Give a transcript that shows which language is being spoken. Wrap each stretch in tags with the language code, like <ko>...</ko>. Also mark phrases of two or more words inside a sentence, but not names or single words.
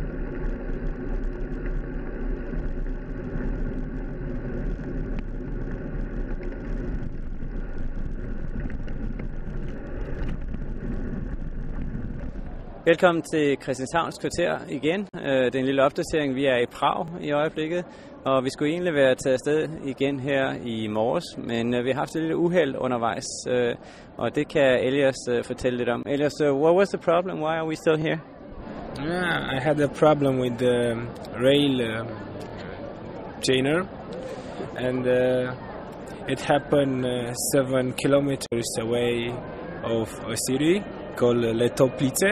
<da>Velkommen til Christianshavns Kvarter igen. Det er en lille opdatering. Vi er i Prag i øjeblikket, og vi skulle egentlig være taget afsted igen her i morges, men vi har haft et lille uheld undervejs, og det kan Elias fortælle lidt om. Elias,</da> <en>what was the problem? Why are we still here? I had a problem with the rail chainer, and it happened 7 kilometers away of a city called Letoplice.</en>